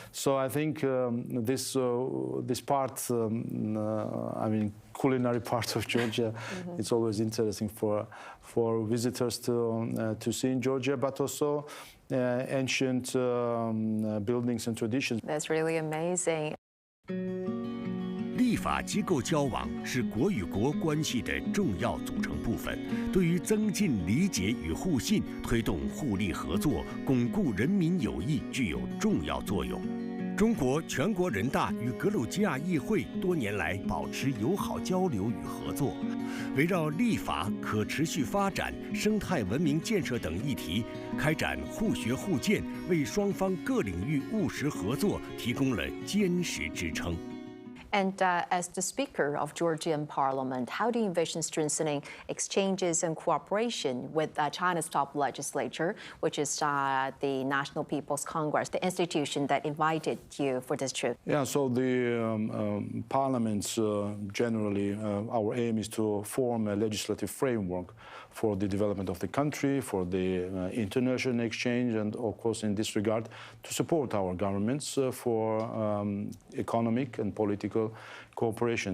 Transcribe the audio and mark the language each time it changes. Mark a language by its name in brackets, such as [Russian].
[English] So I think this part, I mean, culinary part of Georgia, it's always interesting for visitors to see in Georgia, but also ancient buildings and traditions. That's really amazing. [Chinese] 立法机构交往是国与国关系的重要组成部分，对于增进理解与互信、推动互利合作、巩固人民友谊具有重要作用。中国全国人大与格鲁吉亚议会多年来保持友好交流与合作，围绕立法、可持续发展、生态文明建设等议题，开展互学互鉴，为双方各领域务实合作提供了坚实支撑。 [English] And as the Speaker of Georgian Parliament, how do you envision strengthening exchanges and cooperation with China's top legislature, which is the National People's Congress, the institution that invited you for this trip? Yeah, so the parliaments generally, our aim is to form a legislative framework for the development of the country, for the international exchange, and of course in this regard to support our governments for economic and political cooperation.